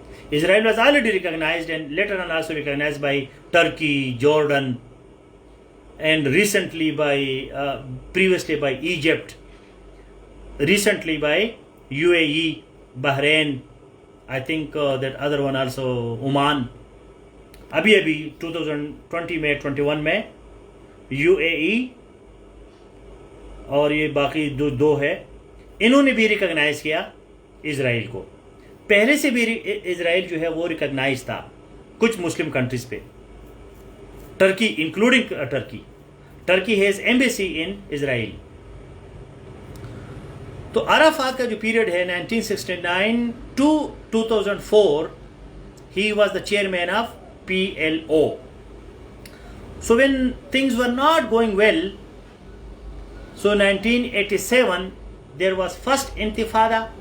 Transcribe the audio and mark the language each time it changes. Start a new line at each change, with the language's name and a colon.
English: Israel was already recognized and later on also recognized by Turkey, Jordan, and recently by, previously by Egypt, recently by UAE, Bahrain, I think that other one also, Oman.
Urdu: ابھی 2020 میں 21 میں UAE اور یہ باقی دو ہے, انہوں نے بھی ریکگنائز کیا اسرائیل کو. پہلے سے بھی اسرائیل جو ہے وہ ریکگنائز تھا کچھ مسلم کنٹریز پہ, Turkey including
English: Turkey has embassy in Israel.
Urdu: تو عرفات کا جو پیریڈ ہے
English: 1969 to 2004, he was the chairman of PLO. So when things were not going well, so 1987 there was first intifada.